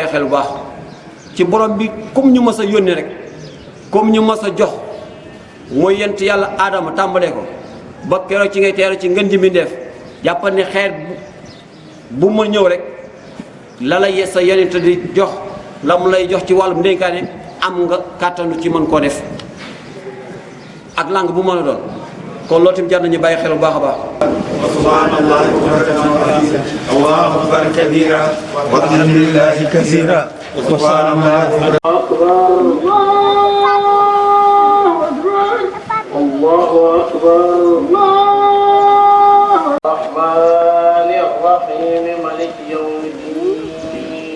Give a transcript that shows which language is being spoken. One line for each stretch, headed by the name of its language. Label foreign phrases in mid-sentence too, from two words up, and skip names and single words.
Wolof: bàyyi xel bu baax ci borom bi comme ñu mës a yónni rek comme ñu mës a jox mooy yent yàlla aadama tàmbalee ko ba keroog ci ngay teeru ci ngën ji mbindeef jàppal ne xeet bu ma ñëw rek la la sa yonent di jox la mu lay jox ci wàllum ndénkaane am nga kàttanu ci mën koo def ak langue bu mën a doon kon loolu tamit jar nañu bàyyi xel bu baax a baax.
Arabic: سبحان الله الله أكبر كبيرا والحمد لله كثيرا سبحان الله أكبر الله أكبر الرحمن الرحيم مالك يوم الدين